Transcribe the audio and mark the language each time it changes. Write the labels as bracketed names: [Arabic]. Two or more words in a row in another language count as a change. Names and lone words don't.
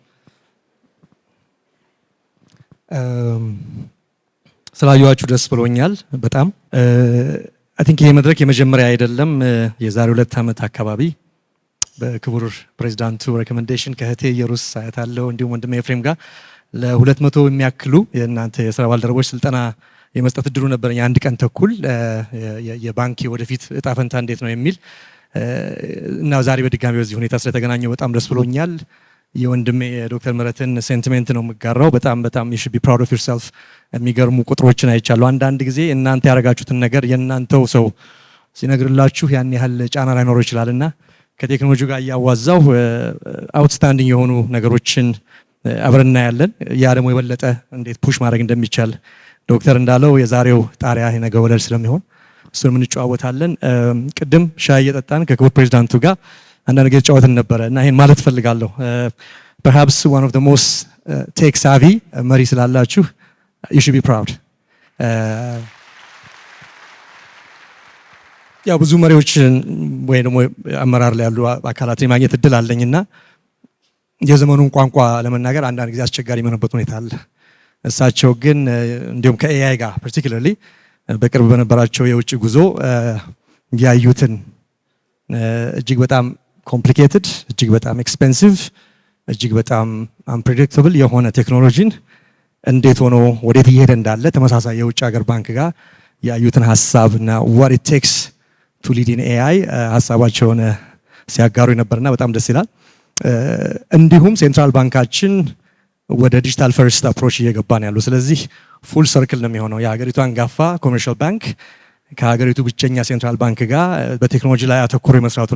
[Amharic] ስላየኋችሁ ደስ ብሎኛል በጣም። [English] I think [Amharic] ይሄ መድረክ የመጀመሪያ አይደለም። የዛሬ 2 ዓመት አካባቢ በክቡር ፕሬዝዳንቱ ሬኮሜንዴሽን ከህቴ ኢየሩስ አያታለሁ እንዲሁም ወንድሜ ኤፍሬም ጋር ለ200 የሚያክሉ የእናንተ የሥራ ባልደረቦች ስልጠና የመስጠት እድሉ ነበረኝ። 1 ቀን ተኩል የባንክ ወደፊት እጣ ፈንታ እንዴት ነው የሚል እና ዛሬ በድጋሚ በዚህ ሁኔታ ስለተገናኘው በጣም ደስ ብሎኛል። የወንድሜ ዶክተር ምህረትን ሴንቲሜንት ነው የምጋራው። በጣም [English] you should be proud of yourself። [Amharic] የሚገርሙ ቁጥሮችን አይቻለሁ። አንዳንድ ጊዜ እናንተ ያደረጋችሁትን ነገር የእናንተው ሰው ሲነግርላችሁ ያን ያህል ጫና ላይኖረው ይችላልና ከቴክኖሎጂ ጋር እያዋዛው አውትስታንዲንግ የሆኑ ነገሮችን አብረን እናያለን። ያ ደግሞ የበለጠ እንዴት ፑሽ ማድረግ እንደሚቻል ዶክተር እንዳለው የዛሬው ጣሪያ የነገ ወለል ስለሚሆን እሱንም እንጨዋወታለን። ቅድም ሻይ እየጠጣን ከክቡር ፕሬዝዳንቱ ጋር አንዳንድ ነገር ጨዋወትን ነበረ እና ይሄን ማለት ፈልጋለሁ። [English] perhaps one of the most tech savvy [Amharic] መሪ ስላላችሁ [English] you should be proud። [Amharic] ያው ብዙ መሪዎች ወይ ደግሞ አመራር ላይ ያሉ አካላትን ማግኘት እድል አለኝና የዘመኑን ቋንቋ ለመናገር አንዳንድ ጊዜ አስቸጋሪ የሆነበት ሁኔታ አለ። እሳቸው ግን እንዲሁም ከኤአይ ጋር particularly በቅርብ በነበራቸው የውጭ ጉዞ ያዩትን እጅግ በጣም ኮምፕሊኬትድ፣ እጅግ በጣም ኤክስፔንሲቭ፣ እጅግ በጣም አንፕሬዲክተብል የሆነ ቴክኖሎጂን እንዴት ሆኖ ወዴት እየሄደ እንዳለ ተመሳሳይ የውጭ ሀገር ባንክ ጋር ያዩትን ሀሳብና [English] what it takes to lead in AI [Amharic] ሀሳባቸውን ሲያጋሩ ነበርና በጣም ደስ ይላል። እንዲሁም ሴንትራል ባንካችን ወደ [English] digital first approach [Amharic] እየገባን ያሉ፣ ስለዚህ [English] full circle [Amharic] ነው የሚሆነው። የሀገሪቱ አንጋፋ [English] commercial bank [Amharic] ከሀገሪቱ ብቸኛ [English] central bank [Amharic] ጋር በቴክኖሎጂ ላይ አተኩሮ የመስራቱ